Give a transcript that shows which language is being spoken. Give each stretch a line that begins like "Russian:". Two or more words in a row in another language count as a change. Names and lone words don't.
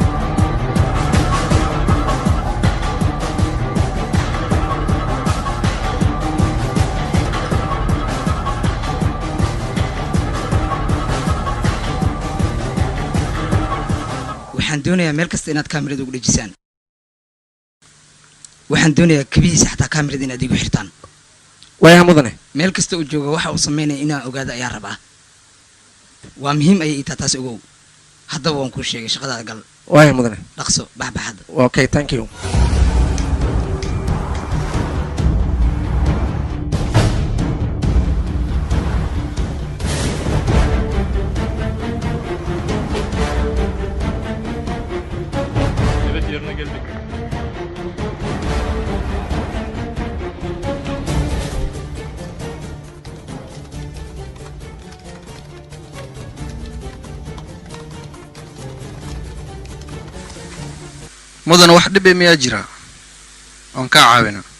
Somali: waxaan doonayaa meel kasta inaad kaamirada ugu dhejisaan waxaan doonayaa kabihiisa xataa kaamirada inaad igu xirtaan waayaa mudane meel kasta uu jooga waxa uu sameynaya inaan ogaado ayaa rabaa waa muhiim ayay itaa taas ogow haddaba waan kuu sheegay shaqadaada gal waayaa mudane dhaqso baxbaxadda
English: okay thank you
Turkish: Evet yerine geldik.
Somali: mudana wax dhib miyaa jira oon kaa caawina